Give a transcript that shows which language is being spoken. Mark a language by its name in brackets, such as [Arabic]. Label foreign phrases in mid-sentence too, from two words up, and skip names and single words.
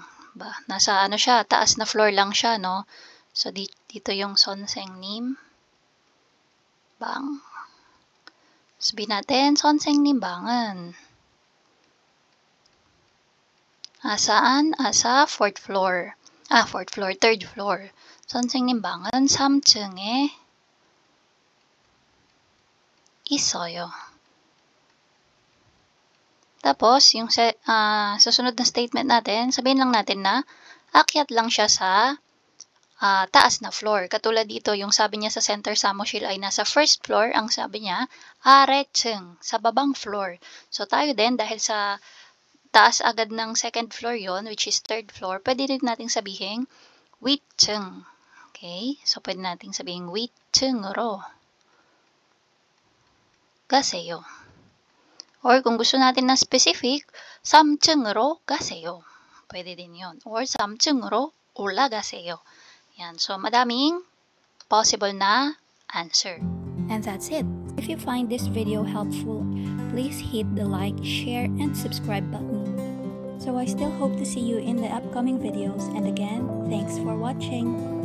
[Filipino] Nasa siya, taas na floor lang siya, no? So, dito yung Sonsengnimbang. Sabihin natin, Sonsengnimbang은 saan? [English] Sa 4th floor. 4th floor, 3rd floor. [Korean] 선생님방은 3층에 있어요. [Filipino] Tapos, yung susunod na statement natin, sabihin lang natin na akyat lang siya sa taas na floor. Katulad dito, yung sabi niya sa center samushil ay nasa [English] 1st floor. [Filipino] Ang sabi niya, 아래층, sa babang floor. So, tayo din, dahil sa taas agad ng [English] 2nd floor [Filipino] yon, [English] which is 3rd floor, [Filipino] pwede rin natin sabihin, 위층. Okay? So, pwede natin sabihin, [Korean] 위층으로 가세요. [Filipino] Or kung gusto natin na specific, [Korean] 3층으로 가세요. [Filipino] Pwede din yon. Or [Korean] 3층으로 올라가세요. [Filipino] Yan. So, madaming possible na answer. [English] And that's it. If you find this video helpful, please hit the like, share, and subscribe button. So I still hope to see you in the upcoming videos, and again, thanks for watching.